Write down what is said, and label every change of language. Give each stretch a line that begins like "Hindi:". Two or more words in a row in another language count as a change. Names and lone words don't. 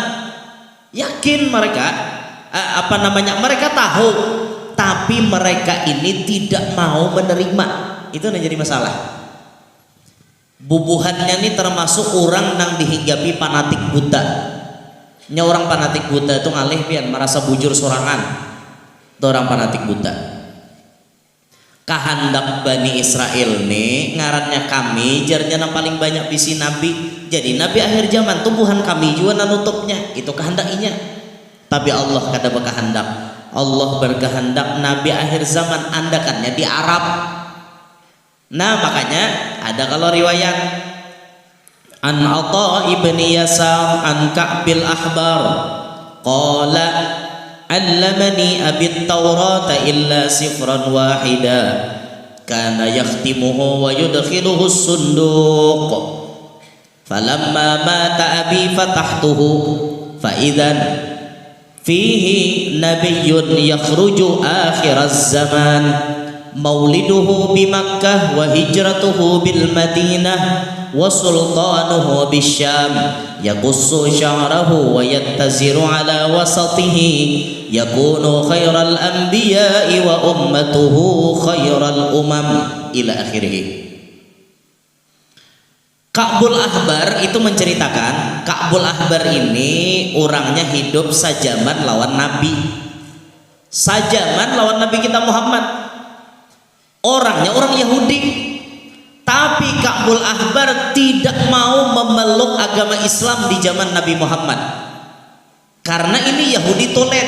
Indonesian: Yakin mereka, mereka tahu, tapi mereka ini tidak mau menerima. Itu yang jadi masalah. Bubuhannya ini termasuk orang yang dihinggapi fanatik buta.
Banjar: Nya orang fanatik buta itu ngalih pian merasa bujur sorangan.
Indonesian: Itu orang fanatik buta.
Banjar: Kahandak Bani Israel nih ngarannya kami jarnya yang paling banyak bisi nabi. Jadi nabi akhir zaman tumbuhan kami juga nanutupnya.
Indonesian: Itu kehendakinya.
Banjar: Tapi Allah kada berkehendak. Allah berkehendak nabi akhir zaman andakannya di Arab.
Indonesian: Nah, makanya ada kalau riwayat
Arabic: عن عطاء بن يسار عن كعب الأحبار قال علمني أبي التوراة إلا سفرا واحدا كان يختمه ويدخله صندوقا فلما مات أبي فتحته فإذا فيه نبي يخرج آخر الزمان مولده بمكة وهجرته بالمدينة وسلطانه بالشام يقص شعره ويتزر على وسطه يكون خير الأنبياء وأمته خير الأمم إلى آخره.
Banjar: Ka'bul Ahbar itu menceritakan, Ka'bul Ahbar ini orangnya hidup sajaman lawan Nabi, sajaman lawan Nabi kita Muhammad.
Indonesian: Orangnya orang Yahudi, tapi Ka'bul Ahbar tidak mau memeluk agama Islam di zaman Nabi Muhammad karena ini Yahudi tolen.